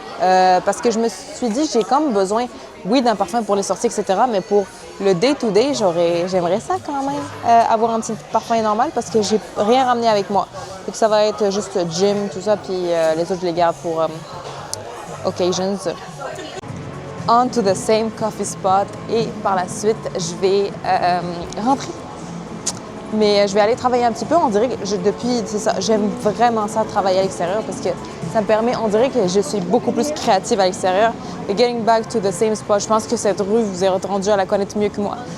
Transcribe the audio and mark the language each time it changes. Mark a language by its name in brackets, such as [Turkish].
[French] Parce que je me suis dit, j'ai comme besoin, oui, d'un parfum pour les sorties, etc. Mais pour le day-to-day, j'aimerais ça quand même, avoir un petit parfum normal parce que j'ai rien ramené avec moi. Donc ça va être juste gym, tout ça, puis les autres, je les garde pour occasions. [English] On to the same coffee spot. [French] Et par la suite, je vais rentrer. Mais je vais aller travailler un petit peu. On dirait que c'est ça, j'aime vraiment ça, travailler à l'extérieur parce que ça me permet, on dirait que je suis beaucoup plus créative à l'extérieur. Et [English] getting back to the same spot, [French] je pense que cette rue, vous êtes rendu à la connaître mieux que moi.